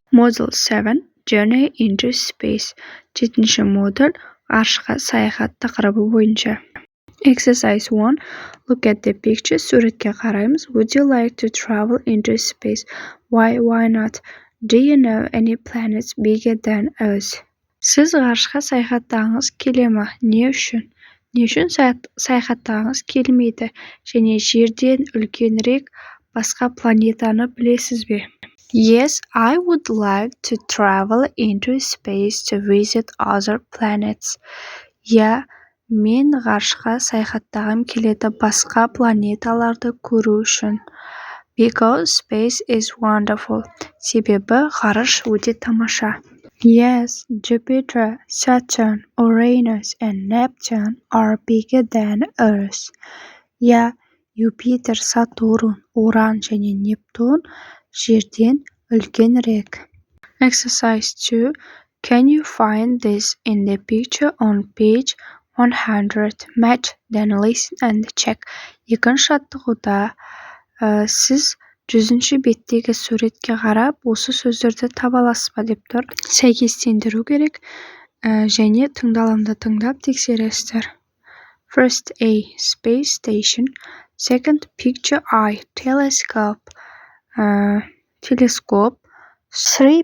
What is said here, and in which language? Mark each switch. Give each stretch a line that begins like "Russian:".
English: Model 7, Journey into Space.
Kazakh: 7-ші модуль, ғарышқа саяхат тақырыбы бойынша.
English: Exercise 1. Look at the picture. Суретке қараймыз. Would you like to travel into space? Why not? Do you know any planets bigger than Earth?
Kazakh: Сіз ғарышқа саяхаттағыңыз келе ме? Не үшін? Не үшін саяхаттағыңыз келмейді? Және жерден үлкенірек басқа планетаны білесіз бе?
English: Yes, I would like to travel into space to visit other planets.
Kazakh: Я, мен ғарышқа саяхаттағым келеді басқа планеталарды көру үшін.
English: Because space is wonderful.
Kazakh: Себебі ғарыш өте тамаша.
English: Yes, Jupiter, Saturn, Uranus and Neptune are bigger than Earth.
Kazakh: Я, Юпитер, Сатурн, Уран және Нептун жерден үлкенірек.
English: Exercise 2. Can you find this in the picture on page 100? Match, then listen and check.
Kazakh: Екінші жаттығуда сіз 100-ші беттегі суретке қарап, осы сөздерді таба аласыз ба деп тұр. Сәйкестендіру керек және тыңдалымды тыңдап тексересіздер.
English: First A. Space station. Second, picture I. Telescope. Telescope. 3.